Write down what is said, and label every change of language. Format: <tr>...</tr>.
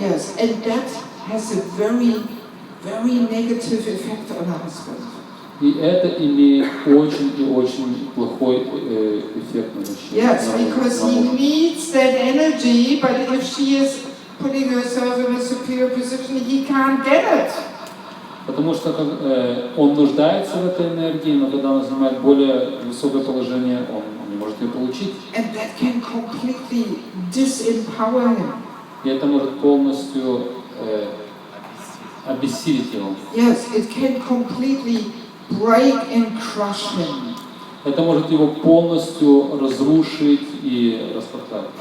<en>Yes, and that has a very, very negative effect on our husband.</en> <ru>И это имеет очень и очень плохой эффект на мужчину.</ru> <en>Yes, because he needs that energy, but if she is putting herself in a superior position, he can't get it.</en> <ru>Потому что он нуждается в этой энергии, но когда он занимает более высокое положение, он не может ее получить.</ru> <en>And that can completely disempower him.</en> <ru>И это может полностью обессилить его.</ru> <en>Yes, it can completely break and crush him.</en> <ru>Это может его полностью разрушить и растоптать.</ru>